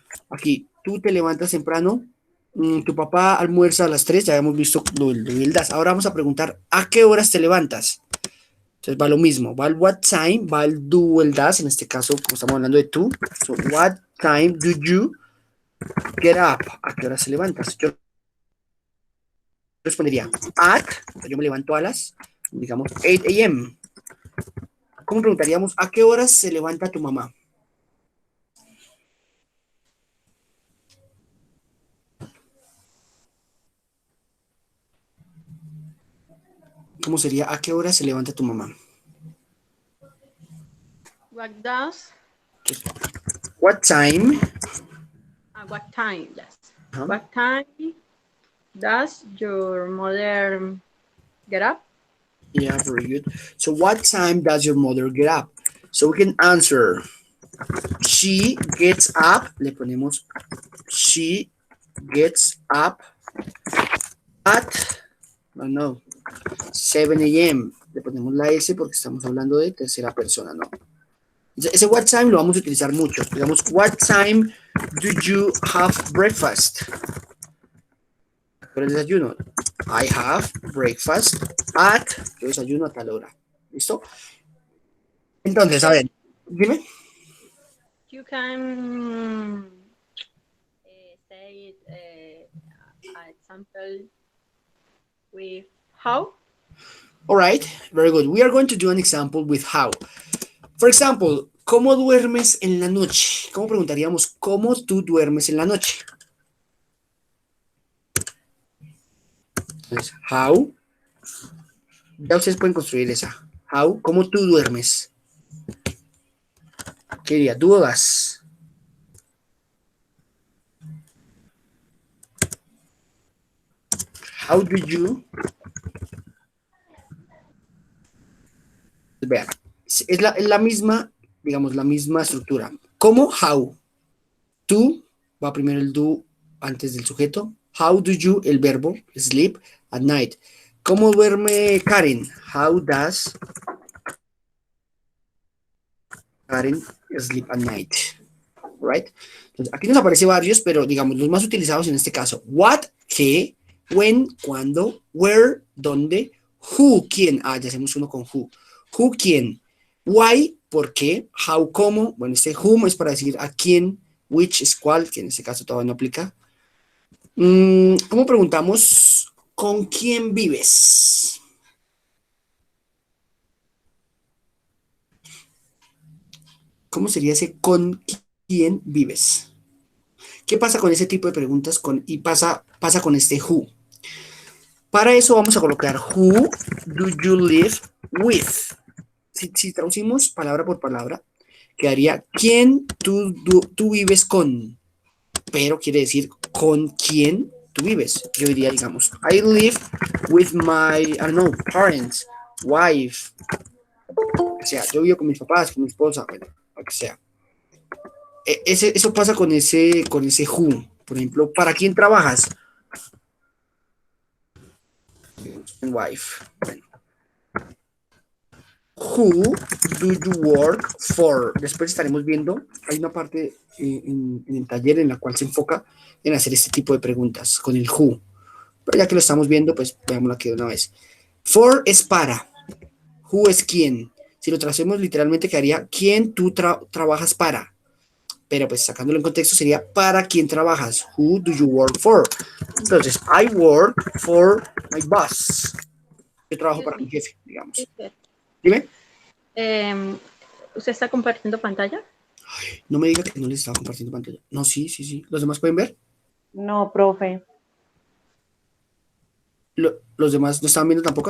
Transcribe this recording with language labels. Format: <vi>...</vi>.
<es>Aquí, tú te levantas temprano, tu papá almuerza a las 3, ya habíamos visto lo del DAS. Ahora vamos a preguntar, ¿a qué horas te levantas? Entonces va lo mismo, va el what time, va el do, el DAS, en este caso, como estamos hablando de tú.</es> <en>So, what time do you get up?</en> <es>¿A qué horas te levantas? Yo respondería, yo me levanto a las, digamos, 8 a.m. ¿Cómo preguntaríamos, a qué horas se levanta tu mamá? ¿Cómo sería, a qué hora se levanta tu mamá?</es> <en>What does? What time? What time? Yes. Huh? What time does your mother get up? Yeah, very good. So what time does your mother get up? So we can answer. She gets up.</en> <es>Le ponemos</es> <en>she gets up at, I don't know, 7 a.m.</en> <es>Le ponemos la S porque estamos hablando de tercera persona, ¿no? Ese what time lo vamos a utilizar mucho.</es> <en>Digamos, what time do you have breakfast?</en> <es>Pero el desayuno.</es> <en>I have breakfast at,</en> <es>yo desayuno a tal hora. ¿Listo? Entonces, a ver, dime.</es> <en>You can say example with how. All right, very good. We are going to do an example with how. For example,</en> <es>¿cómo duermes en la noche? ¿Cómo preguntaríamos cómo tú duermes en la noche? Entonces, how. Ya ustedes pueden construir esa. How, ¿cómo tú duermes? ¿Qué diría? ¿Dudas?</es> <en>How do you?</en> <es>Vean, es la misma, digamos, la misma estructura. ¿Cómo? How. Tú, va primero el do antes del sujeto.</es> <en>How do you,</en> <es>el verbo,</es> <en>sleep at night.</en> <es>¿Cómo duerme Karen?</es> <en>How does Karen sleep at night? Right?</en> <es>Entonces, aquí nos aparece varios, pero digamos, los más utilizados en este caso. What, qué, when, cuándo, where, dónde, who, quién. Ah, ya hacemos uno con who. Who, quién. Why, por qué. How, cómo. Bueno, este whom es para decir a quién. Which es cuál, que en este caso todavía no aplica. ¿Cómo preguntamos con quién vives? ¿Cómo sería ese con quién vives? ¿Qué pasa con ese tipo de preguntas y pasa con este who? Para eso vamos a colocar</es> <en>who do you live with.</en> <es>Si traducimos palabra por palabra, quedaría quién tú vives con, pero quiere decir con quién tú vives.</es> <en>Yo diría, digamos, I live with my, I don't know, parents, wife.</en> <es>O sea, yo vivo con mis papás, con mi esposa, bueno, lo que sea. Eso pasa con ese who. Por ejemplo, ¿para quién trabajas?</es> <en>Wife. Bueno. Who do you work for?</en> <es>Después estaremos viendo, hay una parte en el taller en la cual se enfoca en hacer este tipo de preguntas con el who. Pero ya que lo estamos viendo, pues veámoslo aquí de una vez. For es para. Who es quién. Si lo tracemos literalmente quedaría quién tú trabajas para. Pero pues sacándolo en contexto sería para quién trabajas.</es> <en>Who do you work for? Entonces, I work for my boss.</en> <es>Yo trabajo para mi jefe, digamos. Dime. ¿Usted está compartiendo pantalla? No me diga que no les estaba compartiendo pantalla. No, sí, sí, sí. ¿Los demás pueden ver? No, profe. ¿Los demás no estaban viendo tampoco?</es>